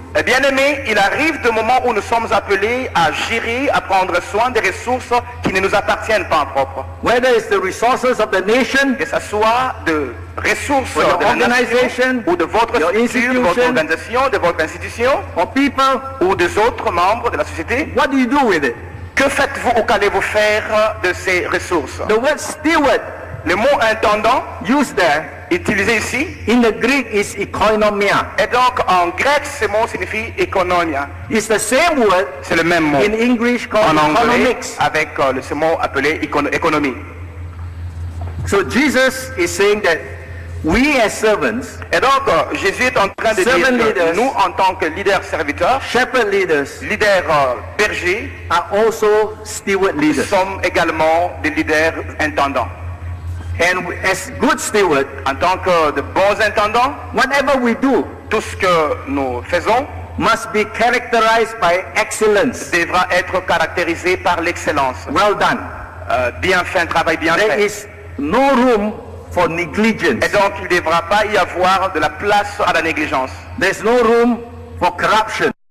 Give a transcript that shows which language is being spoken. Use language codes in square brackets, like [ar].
[fr] Eh bien aimé, il arrive des moments où nous sommes appelés à gérer, à prendre soin des ressources qui ne nous appartiennent pas en propre. [en] Whether it's the resources of the nation, [fr] Que ce soit de ressources [en] Or your [fr] de la nation, [en] organization, [fr] ou de votre [en] your [fr] structure, de votre [en] institution, [fr] organisation, de votre institution, [en] or people, [fr] ou des autres membres de la société. [en] what do you do with it? [fr] Que faites-vous ou qu'allez-vous faire de ces ressources? [en] The word steward [fr] Le mot intendant, [en] used there [fr] utilisé ici, [en] in the Greek is oikonomia. [fr] et donc en grec, ce mot signifie économia. [en] It's the same word [fr] C'est le même mot [en] in English called [fr] en anglais [en] economics. [fr] avec ce mot appelé économie. [en] So Jesus is saying that we as servants, [fr] Et donc, Jésus est en train de dire [en] Servant [fr] que [en] leaders, [fr] nous, en tant que leaders serviteurs, [en] shepherd leaders, [fr] leaders bergers, [en] are also steward [fr] nous [en] leaders. [fr] sommes également des leaders intendants. [en] And as good stewards, [fr] En tant que de bons intendants, [en] whatever we do [fr] tout ce que nous faisons [en] must be characterized by excellence. [fr] devra être caractérisé par l'excellence. [en] Well done. [fr] Bien fait, un travail bien [en] There [fr] fait. [en] is no room for negligence. [fr] Et donc, il ne devra pas y avoir de la place à la négligence. [en] There's no room for corruption.